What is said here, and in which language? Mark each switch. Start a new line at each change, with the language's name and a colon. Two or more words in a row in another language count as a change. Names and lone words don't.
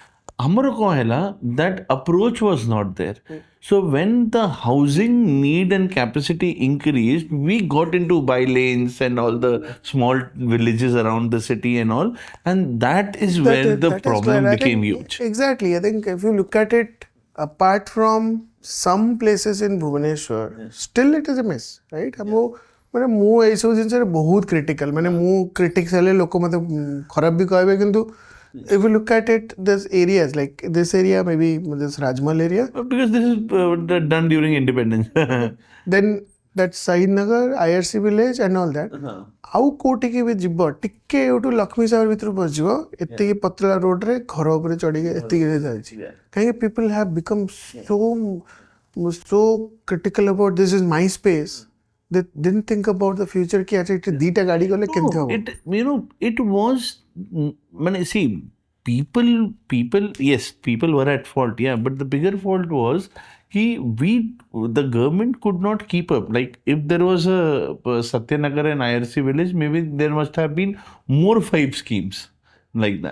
English: Amara that approach was not there. So when the housing need and capacity increased, we got into by lanes and all the small villages around the city and all, and that is where the That is problem where I became think huge. exactly. I think if you look at it, apart from some places in Bhubaneswar, still it is a mess, right?
Odia: ମାନେ ମୁଁ ଏଇସବୁ ଜିନିଷରେ ବହୁତ କ୍ରିଟିକାଲ ମାନେ ମୁଁ କ୍ରିଟିକ୍ସ ହେଲେ ଲୋକ ମୋତେ ଖରାପ ବି କହିବେ କିନ୍ତୁ
English: if you look at it, there's areas like this area, maybe this Rajmal area. Because this is done during independence. Then that Saidnagar, IRC village and all that.
Odia: ଆଉ କୋଉଠିକି ବି ଯିବ ଟିକେ ଏଇଠୁ ଲକ୍ଷ୍ମୀ ସାଗର ଭିତରୁ ପଶିଯିବ ଏତିକି ପତଳା ରୋଡରେ ଘର ଉପରେ ଚଢିକି ଏତିକି ଯାଇଛି କାହିଁକି
English: people have become so critical about this is my space. They didn't think about the future
Odia: କି ଆଚ୍ଛା ଏଠି ଦିଟା ଗାଡି ଗଲେ କେମିତି ହବ
English: It was, see, people, yes, people were at fault, yeah, but the bigger fault was the government could not keep up. Like if there was a Satyanagar and IRC village, maybe there must have been more 5 schemes like that.